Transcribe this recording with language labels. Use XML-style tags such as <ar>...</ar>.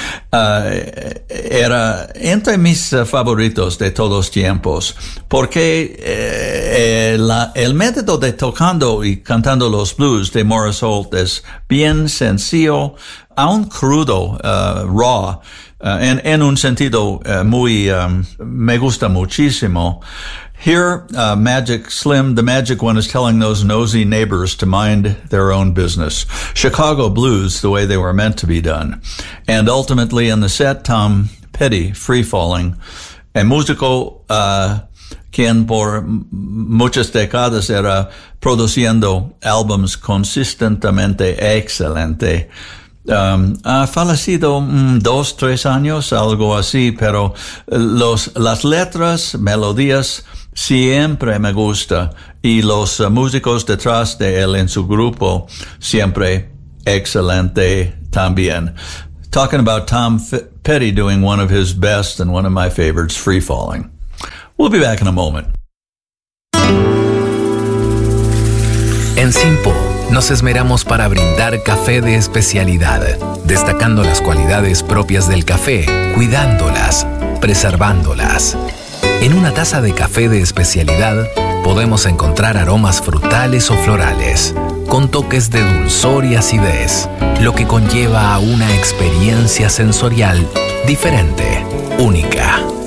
<es>era entre mis favoritos de todos tiempos, porque el método de tocando y cantando los blues de Morris Holt es bien sencillo, aun crudo, raw, en un sentido muy, me gusta muchísimo.</es> <en>Here, Magic Slim, the magic one, is telling those nosy neighbors to mind their own business. Chicago blues, the way they were meant to be done. And ultimately in the set, Tom Petty, Free Falling.</en> <es>El músico, quien por muchas décadas era produciendo álbumes consistentemente excelente. Ha fallecido dos, tres años, algo así, pero las letras, melodías, siempre me gusta, y los músicos detrás de él en su grupo, siempre excelente también.</es> <en>Talking about Tom Petty doing one of his best and one of my favorites, Free Falling. We'll be back in a moment.</en> <es>En Simpo nos esmeramos para brindar café de especialidad, destacando las cualidades propias del café, cuidándolas, preservándolas. En una taza de café de especialidad podemos encontrar aromas frutales o florales, con toques de dulzor y acidez, lo que conlleva a una experiencia sensorial diferente, única.</es>